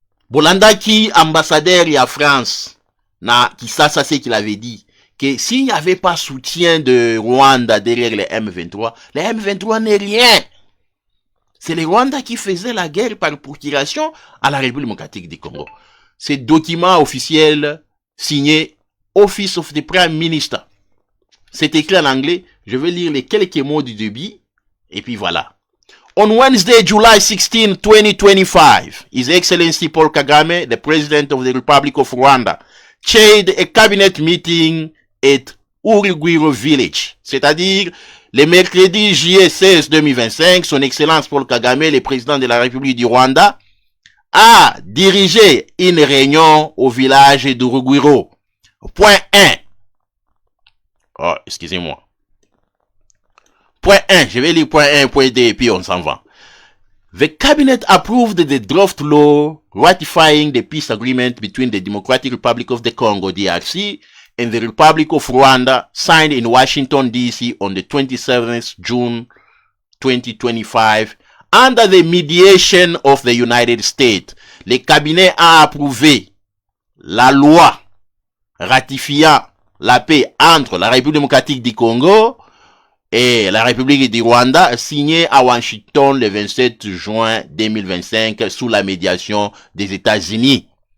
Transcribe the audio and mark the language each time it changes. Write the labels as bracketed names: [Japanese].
[Lingala] Bolandaki, ambassadeur ya France, na Kisasa, [French] c'est qu'il avait dit que s'il n'y avait pas soutien de Rwanda derrière les M23 n'est rien. C'est le Rwanda qui faisait la guerre par procuration à la République démocratique du Congo. C'est document officiel signé [English] Office of the Prime Minister. [French] C'est écrit en anglais. Je vais lire les quelques mots du début. Et puis voilà. [English] On Wednesday, July 16, 2025, His Excellency Paul Kagame, the President of the Republic of Rwanda, chaired a cabinet meeting at Urugwiro Village. [French] C'est-à-dire, le mercredi juillet 16 2025, son Excellence Paul Kagame, le président de la République du Rwanda, a dirigé une réunion au village d'Urugwiro. Point 1. Oh, excusez-moi. Point 1, je vais lire point 1, point 2, et puis on s'en va. [English] The cabinet approved the draft law ratifying the peace agreement between the Democratic Republic of the Congo, DRC, and the Republic of Rwanda, signed in Washington, D.C. on the 27th June 2025, under the mediation of the United States. [French] Le cabinet a approuvé la loi ratifiant la paix entre la République démocratique du Congo et la République du Rwanda, signée à Washington le 27 juin 2025 sous la médiation des États-Unis.